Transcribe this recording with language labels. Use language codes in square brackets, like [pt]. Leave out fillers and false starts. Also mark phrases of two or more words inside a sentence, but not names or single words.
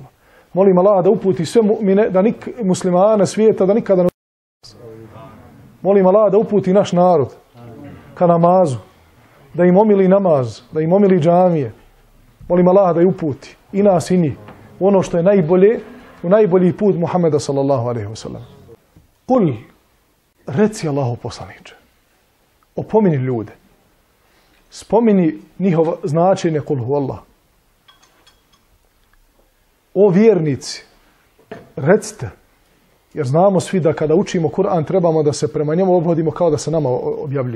[bs] Molim Allah da uputi sve mu'mine, muslimane svijeta, da nikada ne... Molim Allah da uputi naš narod ka namazu, da im omili namaz, da im omili džamije. Molim Allah da ih uputi, i nas i njih, ono što je najbolje, u najbolji put Muhammeda [ar] صلى الله عليه وسلم. [bs] Kul, reci Allahu poslaniče, opomini ljude, spomini njihovo značenje [ar] قل هو الله. [bs] O vjernici, recite, jer znamo svi da kada učimo Kur'an trebamo da se prema njemu obhodimo kao da se nama objavljuje.